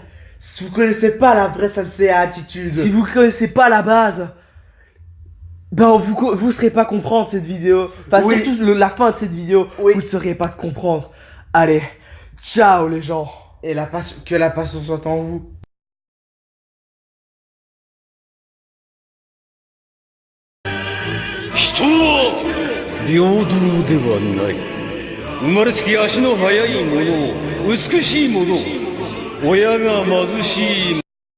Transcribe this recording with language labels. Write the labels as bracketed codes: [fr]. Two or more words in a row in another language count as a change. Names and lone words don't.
[fr] Si vous connaissez pas la vraie Senseiya attitude. Si vous connaissez pas la base, ben vous serez pas comprendre cette vidéo. Enfin, Oui. surtout la fin de cette vidéo, Oui. vous ne saurez pas de comprendre. Allez, ciao les gens. Et que la passion soit en vous. [ja] 人は平等ではない。生まれつき足の速い者を、美しい者を、親が貧しい。